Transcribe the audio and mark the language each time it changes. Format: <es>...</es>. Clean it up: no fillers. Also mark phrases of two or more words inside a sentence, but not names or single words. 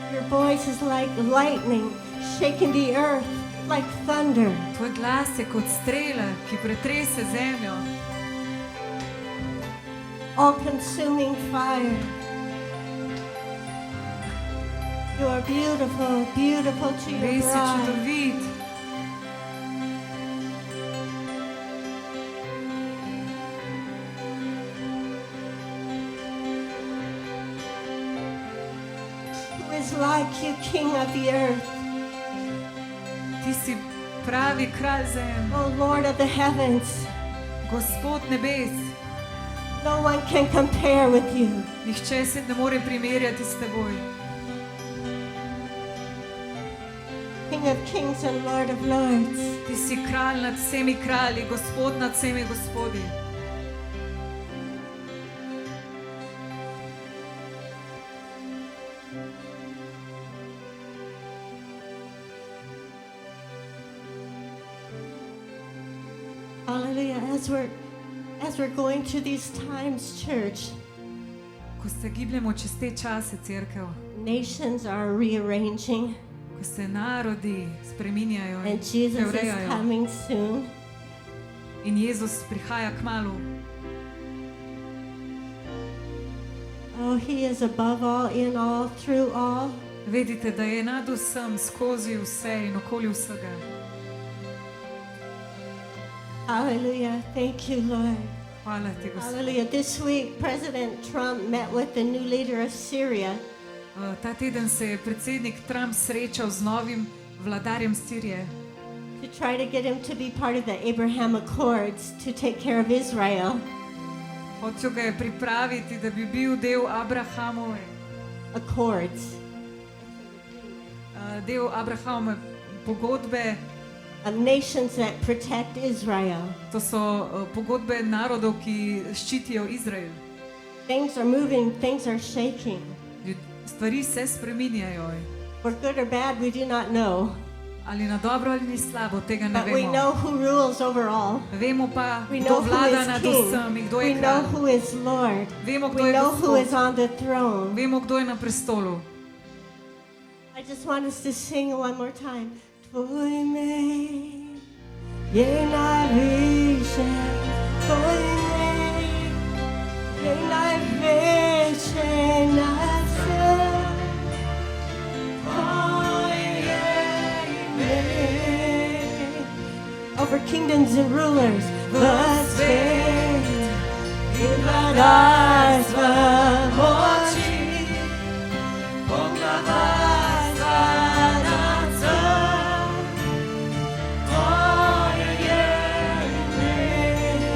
<en>voice is like lightning, shaking the earth like thunder.</en> <sl>Tvoj glas je kot strela, ki pretrese zemljo.</sl> <en>All-consuming fire. You are beautiful, beautiful to your</en> <sl>Res si</sl> <en>bride.</en> <sl>čudovit.</sl> <en>Who is like you, King of the earth,</en> <sl>Ti si pravi kralj zemlje,</sl> <en>O Lord of the heavens.</en> <sl>Gospod nebes.</sl> <en>No one can compare with you.</en> <sl>Nihče se ne more primerjati s teboj.</sl> <en>King of kings and Lord of lords.</en> <sl>Ti si kralj nad vsemi kralji, Gospod nad vsemi gospodi.</sl> <en>Hallelujah. As we're going through these times, church,</en> <sl>Ko se gibljemo čez te čase, cerkev,</sl> <en>nations are rearranging</en> <sl>ko se narodi spreminjajo in</sl> <en>and Jesus is</en> <sl>preurejajo</sl> <en>coming soon.</en> <sl>in Jezus prihaja kmalu.</sl> <en>Oh, he is above all, in all, through all.</en> <sl>Vedite, da je nad vsem, skozi vse in okoli vsega.</sl> <en>Hallelujah. Thank you, Lord.</en> <sl>Hvala ti, Gospod.</sl> <en>Hallelujah. This week, President Trump met with the new leader of Syria.</en> <sl>Ta teden se je predsednik Trump srečal z novim vladarjem Sirije,</sl> <en>to try to get him to be part of the Abraham Accords to take care of Israel.</en> <sl>hotel ga je pripraviti, da bi bil del Abrahamove,</sl> <en>Accords.</en> <sl>del Abrahamove pogodbe.</sl> <en>Of nations that protect Israel.</en> <sl>To so pogodbe narodov, ki ščitijo Izrael.</sl> <en>Things are moving, things are shaking.</en> <sl>Stvari se spreminjajo,</sl> <en>For good or bad, we do not know.</en> <sl>ali na dobro ali ni slabo, tega ne</sl> <en>But we</en> <sl>vemo.</sl> <en>know who rules over all.</en> <sl>Vemo pa,</sl> <en>We</en> <sl>kdo</sl> <en>know who</en> <sl>vlada</sl> <en>is</en> <sl>nad</sl> <en>king.</en> <sl>vsem in kdo</sl> <en>We</en> <sl>je</sl> <en>know</en> <sl>kralj.</sl> <en>who is Lord.</en> <sl>Vemo, kdo</sl> <en>We</en> <sl>je</sl> <en>know who is</en> <sl>Gospod.</sl> <en>on the throne.</en> <sl>Vemo, kdo je na prestolu.</sl> <en>I just want us to sing one more time.</en> <sl>Tvoj me je najviše, tvoj me je največje nad vse. Tvoje je ime.</sl> <en>Over kingdoms and rulers,</en> <sl>v svet in vladarstva moči, poglavarstva nad vsem. Tvoje je ime.</sl>